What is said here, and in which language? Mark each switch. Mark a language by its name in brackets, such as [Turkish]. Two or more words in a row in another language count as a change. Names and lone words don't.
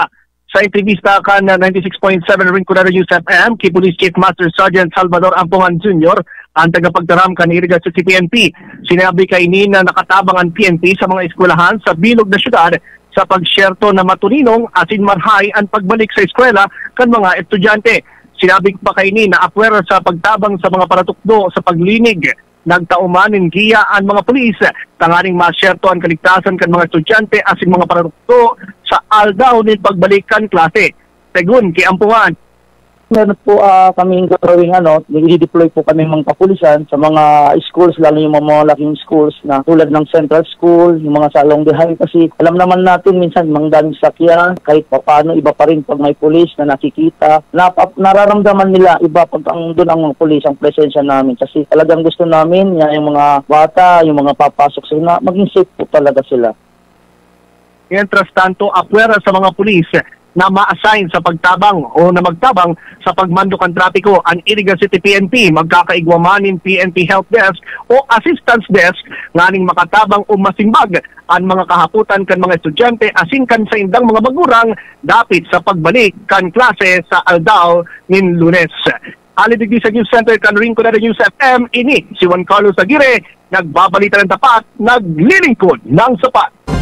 [Bikol] Sa entrevista kan 96.7 Rinconada News FM, kay Police Chief Master Sergeant Salvador Ampongan Jr., ang tagapagdaram kan Iriga City PNP, sinabi kay ni na nakatabang ang PNP sa mga eskwelahan sa bilog na syudad sa pagsyerto na matuninong asin marhay ang pagbalik sa eskwela kan mga estudyante. Sinabi pa kay ni na apwera sa pagtabang sa mga paratukdo sa paglinig. Nagtauman ng giya ang mga pulis, tanganing masyerto ang kaligtasan kan mga estudyante asin mga produkto sa aldaw ng pagbalikan klase. Segun kay Ampuan. [Filipino] Meron po kaming gagawing i-deploy po kami mga kapulisan sa mga schools, lalo yung mga laking schools na tulad ng Central School, yung mga salong dehay, kasi alam naman natin minsan mga daming sakyan, kahit paano iba pa rin pag may pulis na nakikita. Nararamdaman nila iba pag doon ang mga pulis, ang presensya namin, kasi talagang gusto namin yung mga bata, yung mga papasok sila, maging safe po talaga sila. [Bikol] Mientras tanto, apwera sa mga pulis na ma-assign sa pagtabang o na magtabang sa pagmando kan trapiko ang Iriga City PNP, magkakaigwamanin PNP Help Desk o Assistance Desk nganing makatabang o masimbag ang mga kahaputan kan mga estudyante asin kan sa indang mga bagurang dapit sa pagbalik kan klase sa aldaw nin Lunes. Alidigdi sa News Center kan Rinconada News FM, ini si Juan Carlos Aguirre, [Filipino] nagbabalita ng tapat, naglilingkod ng sapat.